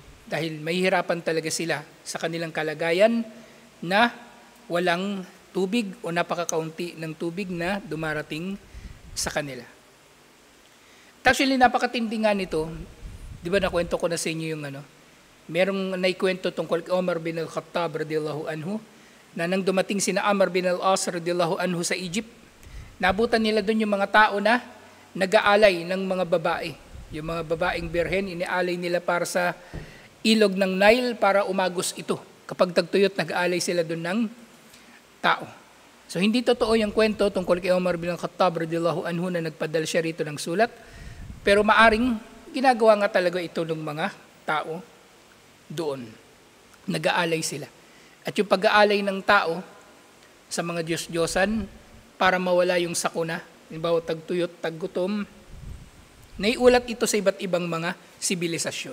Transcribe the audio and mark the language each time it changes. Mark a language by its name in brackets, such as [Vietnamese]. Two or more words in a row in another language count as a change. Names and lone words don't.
[Filipino] Dahil mahihirapan talaga sila sa kanilang kalagayan na walang tubig o napakakaunti ng tubig na dumarating sa kanila. Actually, napakatindi nga nito. Di ba nakwento ko na sa inyo yung merong naikwento tungkol kay Omar bin al-Khattab [Arabic] رضي الله عنه [Filipino] na nang dumating sina Amr bin al-As [Arabic] رضي الله عنه [Filipino] sa Egypt, nabutan nila doon yung mga tao na nag-aalay ng mga babae. Yung mga babaeng birhen, iniaalay nila para sa ilog ng Nile para umagos ito. Kapag tagtuyot, nag-aalay sila doon ng tao. So hindi totoo yung kwento tungkol kay Omar bin al-Khattab [Arabic] رضي الله عنه [Filipino] na nagpadala siya rito ng sulat. Pero maaring ginagawa nga talaga ito ng mga tao doon. Nag-aalay sila. At yung pag-aalay ng tao sa mga Diyos-Diyosan para mawala yung sakuna, halimbawa tagtuyot, taggutom, naiulat ito sa iba't ibang mga sibilisasyon.